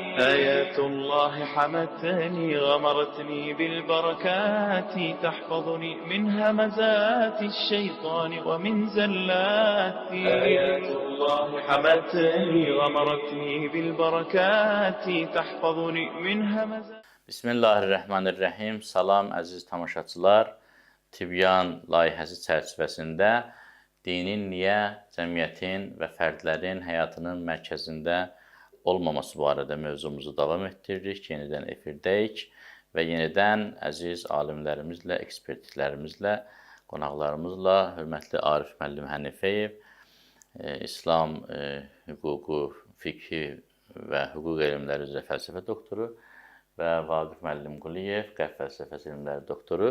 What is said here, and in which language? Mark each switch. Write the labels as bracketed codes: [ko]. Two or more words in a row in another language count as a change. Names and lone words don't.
[ar] آيات الله حمتني غمرتني بالبركات، تحفظني من همزات الشيطان ومن زلاتي. آيات الله حمتني غمرتني بالبركات، تحفظني من همزات. Bismillahirrahmanirrahim. [az] Salam əziz tamaşaçılar. Tibyan layihəsi çərçivəsində dinin niyə cəmiyyətin və fərdlərin həyatının mərkəzində olmaması barədə mövzumuzu davam etdiririk. Yenidən efirdəyik və yenidən əziz alimlərimizlə, ekspertlərimizlə, qonaqlarımızla, hörmətli Arif müəllim Hənifəyev, İslam hüququ, fiqhi və hüquq elmləri üzrə fəlsəfə doktoru və Vaqif müəllim Quliyev, qərb fəlsəfəsi elmləri doktoru.